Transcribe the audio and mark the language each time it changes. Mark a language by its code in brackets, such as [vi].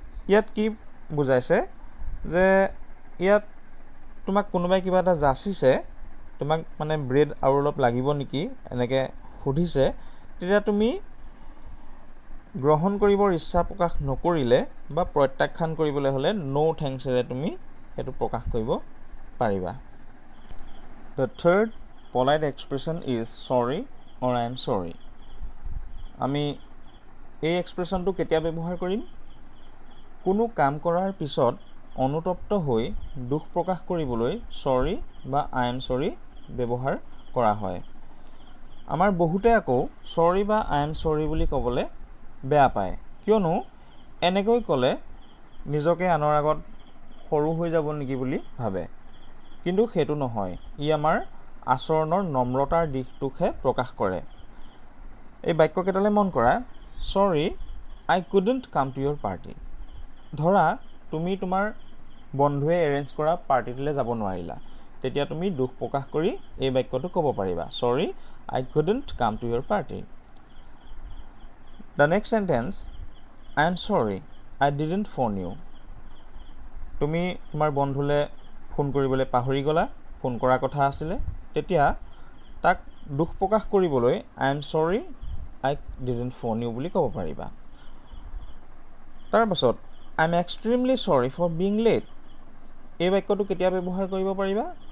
[as] ইয়াত কি বুজাইছে যে ইয়াত তোমাক কোনোবাই কিবা এটা যাচিছে, তোমাক মানে ব্ৰেড আৰু অলপ লাগিব নেকি এনেকৈ সুধিছে, তেতিয়া তুমি গ্ৰহণ কৰিবৰ ইচ্ছা প্ৰকাশ নকৰিলে বা প্ৰত্যাখ্যান কৰিবলৈ হ'লে ন' থেংকছেৰে তুমি সেইটো প্ৰকাশ কৰিব পাৰিবা। [en] The third polite expression is sorry or I am sorry. [as] আমি এই এক্সপ্ৰেছনটো কেতিয়া ব্যৱহাৰ কৰিম? কোনো কাম কৰাৰ পিছত অনুতপ্ত হৈ দুখ প্ৰকাশ কৰিবলৈ সৰি বা আই এম সৰি ব্যৱহাৰ কৰা হয়। আমাৰ বহুতে আকৌ সৰি বা আই এম সৰি বুলি ক'বলৈ বেয়া পায়, কিয়নো এনেকৈ ক'লে নিজকে আনৰ আগত সৰু হৈ যাব নেকি বুলি ভাবে। কিন্তু সেইটো নহয়, ই আমাৰ আচৰণৰ নম্ৰতাৰ দিশটোকহে প্ৰকাশ কৰে। এই বাক্যকেইটালৈ মন কৰা। [en] Sorry I couldn't come to your party. [as] ধৰা তুমি তোমাৰ বন্ধুৱে এৰেঞ্জ কৰা পাৰ্টিটোলৈ যাব নোৱাৰিলা, তেতিয়া তুমি দুখ প্ৰকাশ কৰি এই বাক্যটো ক'ব পাৰিবা, [en] Sorry I couldn't come to your party. The next sentence, I am sorry I didn't phone you. [as] তুমি তোমাৰ বন্ধুলৈ ফোন কৰিবলৈ পাহৰি গ'লা, ফোন কৰাৰ কথা আছিলে, তেতিয়া তাক দুখ প্ৰকাশ কৰিবলৈ [en] I am sorry I didn't phone you [as] বুলি ক'ব পাৰিবা। তাৰপাছত [en] I am extremely sorry for being late. [as] এই বাক্যটো কেতিয়া ব্যৱহাৰ কৰিব পাৰিবা?